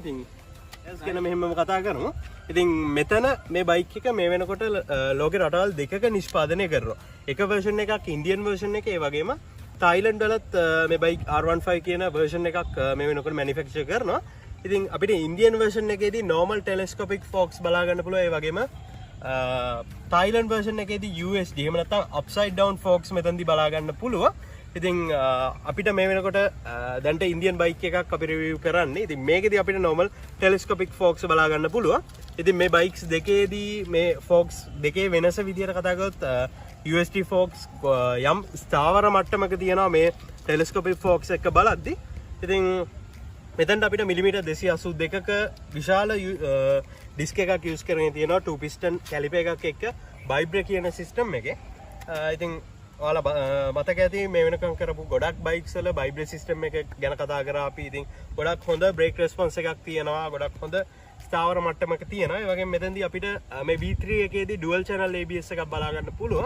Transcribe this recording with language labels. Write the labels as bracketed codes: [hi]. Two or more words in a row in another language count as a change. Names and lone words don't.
[si] ඉතින් ගැන මෙහෙමම කතා කරමු. ඉතින් මෙතන මේ බයික් එක මේ වෙනකොට ලෝකේ රටවල් දෙකක නිෂ්පාදනය කරනවා. එක version එකක් [en] Indian version [si] එක, ඒ වගේම Thailand වලත් මේ බයික් R15 කියන version එකක් මේ වෙනකොට manufacture කරනවා. ඉතින් අපිට Indian version එකේදී [en] normal telescopic forks [si] බලා ගන්න පුළුවන්. ඒ වගේම Thailand version එකේදී USD එහෙම නැත්නම් [en] upside down forks [si] මෙතනදී බලා ගන්න පුළුවන්. ඉතින් අපිට මේ වෙනකොට දැන්ට [en] Indian bike [si] එකක් අපි රිවිව් කරන්නේ. ඉතින් මේකෙදි අපිට [en] normal telescopic forks [si] බලා ගන්න පුළුවන්. ඉතින් මේ බයික්ස් දෙකේදී මේ forks දෙකේ වෙනස විදියට කතා කරොත් [en] USD forks [si] යම් ස්ථාවර මට්ටමක තියෙනවා මේ [en] telescopic forks [si] එක බලද්දි. ඉතින් මෙතනට අපිට මිලිමීටර් 282ක විශාල ඩිස්ක් එකක් යූස් කරගෙන තියෙනවා [en] 2 piston caliper [si] එකක් එක්ක Vibra කියන සිස්ටම් එකේ. ඉතින් ඔයාලා මතක ඇති මේ වෙනකම් කරපු ගොඩක් බයික්ස් වල Vibra සිස්ටම් එක ගැන කතා කරා අපි. ඉතින් ගොඩක් හොඳ [en] brake response [si] එකක් තියෙනවා. ගොඩක් හොඳ ස්ථාවර මට්ටමක තියෙනවා. ඒ වගේම මෙතනදී අපිට මේ V3 එකේදී [en] dual channel ABS [si] එකක් බලා ගන්න පුළුවන්.